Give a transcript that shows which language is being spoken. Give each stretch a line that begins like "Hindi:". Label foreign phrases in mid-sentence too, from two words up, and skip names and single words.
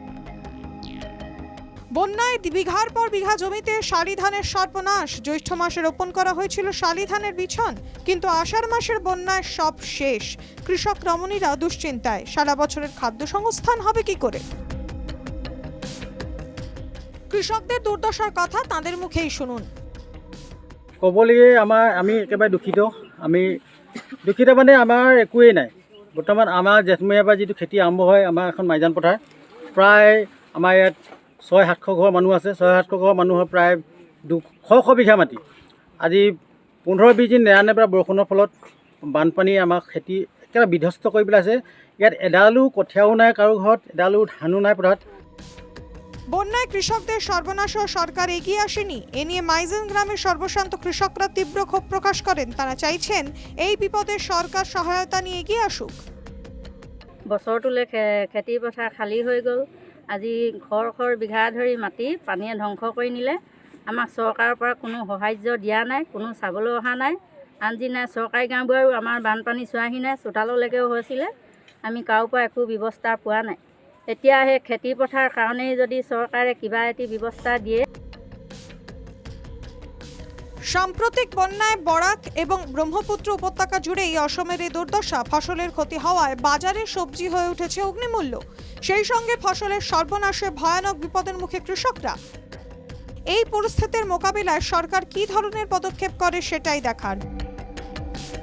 Bangla: বন্যায় বিঘার পর বিঘা জমিতে শালি ধানের সর্বনাশ। জ্যৈষ্ঠ মাসে রোপণ করা হয়েছিল শালি ধানের বিছন, কিন্তু আষাঢ় মাসের বন্যায় সব শেষ। কৃষক রমণীরা দুশ্চিন্তায়, সারা বছরের খাদ্য সংস্থান হবে কি করে। কৃষকদের দুর্দশার কথা তাদের মুখেই শুনুন।
Assamese: ক'বলৈয়ে আমি একেবাৰে দুখিত। আমি দুখিত মানে আমাৰ একোৱেই নাই। বৰ্তমান আমাৰ জেঠমহীয়াৰ পৰা যিটো খেতি আৰম্ভ হয়, আমাৰ এখন মাইজান পথাৰ, প্ৰায় আমাৰ ইয়াত 600-700 ঘৰ মানুহ আছে। 600-700 ঘৰ মানুহৰ প্ৰায় 200 বিঘা মাটি। আজি 15-20 দিন নেৰানেপেৰা বৰষুণৰ ফলত বানপানী আমাক খেতি একেবাৰে বিধ্বস্ত কৰি পেলাইছে। ইয়াত এডালো কঠীয়াও নাই কাৰো ঘৰত, এডালো ধানো নাই পথাৰত।
Bangla: বন্যায় কৃষকদের সর্বনাশ সরকার এগিয়ে আসেনি। এ নিয়ে মাইজান গ্রামের সর্বশান্ত কৃষকরা তীব্র ক্ষোভ প্রকাশ করেন। তারা চাইছেন এই বিপদে সরকার সহায়তা নিয়ে এগিয়ে আসুক।
Assamese: বছৰটোলৈ খেতি পথাৰ খালী হৈ গ'ল। আজি ঘৰ বিঘা ধৰি মাটি পানীয়ে ধ্বংস কৰি নিলে। আমাক চৰকাৰৰ পৰা কোনো সাহায্য দিয়া নাই, কোনো চাবলৈ অহা নাই। আনজি নাই, চৰকাৰী গাঁওবোৰেও আমাৰ বানপানী চোৱাহি নাই, চোতাললৈকেও হৈছিলে। আমি কাৰো পৰা একো ব্যৱস্থা পোৱা নাই। এতিয়া সেই খেতি পথাৰ কাৰণেই যদি চৰকাৰে কিবা এটি ব্যৱস্থা দিয়ে।
Bangla: সাম্প্রতিক বন্যায় বরাক এবং ব্রহ্মপুত্র উপত্যকা জুড়েই অসমের এই দুর্দশা। ফসলের ক্ষতি হওয়ায় বাজারে সবজি হয়ে উঠেছে অগ্নিমূল্য। সেই সঙ্গে ফসলের সর্বনাশে ভয়ানক বিপদের মুখে কৃষকরা। এই পরিস্থিতির মোকাবিলায় সরকার কী ধরনের পদক্ষেপ করে সেটাই দেখার।